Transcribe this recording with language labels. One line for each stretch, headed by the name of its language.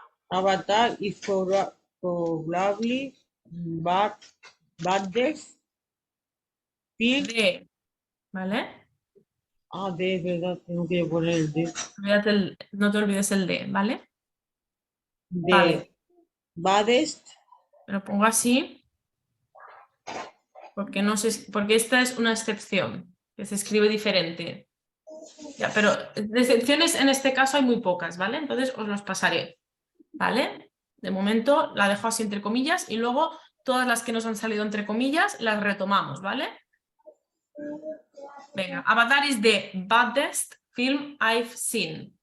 English: Avatar is probably baddest field.
Spanish: D. ¿Vale? Ah, D, es verdad, tengo que poner el D. No te olvides el D, ¿vale? De Vale.
English: baddest
Spanish: Lo pongo así porque no sé, porque esta es una excepción, que se escribe diferente. Ya, pero de excepciones en este caso hay muy pocas, ¿vale? Entonces os los pasaré, ¿vale? De momento la dejo así entre comillas y luego todas las que nos han salido entre comillas las retomamos, ¿vale? Venga,
English: Avatar is the baddest film I've seen.